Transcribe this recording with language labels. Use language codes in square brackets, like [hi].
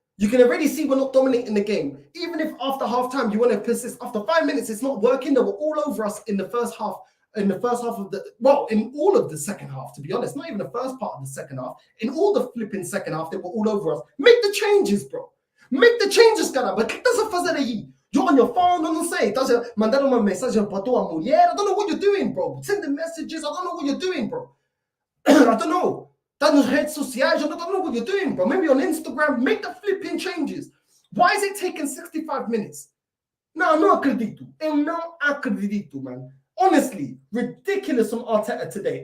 [en] You can already see we're not dominating the game. Even if after halftime you want to persist, after 5 minutes it's not working. They were all over us in the first half. In all of the second half, to be honest, not even the first part of the second half. In all the flipping second half, they were all over us. Make the changes, bro. Make the changes, cara. But [pt] que estás a fazer aí? [en] You're on your phone, I don't say. [pt] Estás a mandar uma mensagem para tua mulher. [en] I don't know what you're doing, bro. Sending messages. I don't know what you're doing, bro. I don't know. That [pt] nos redes sociais, [en] I don't know what you're doing, bro. Maybe on Instagram, make the flipping changes. Why is it taking 65 minutes? No, [pt] não acredito. Eu não acredito, [en] man. Honestly, ridiculous from Arteta today.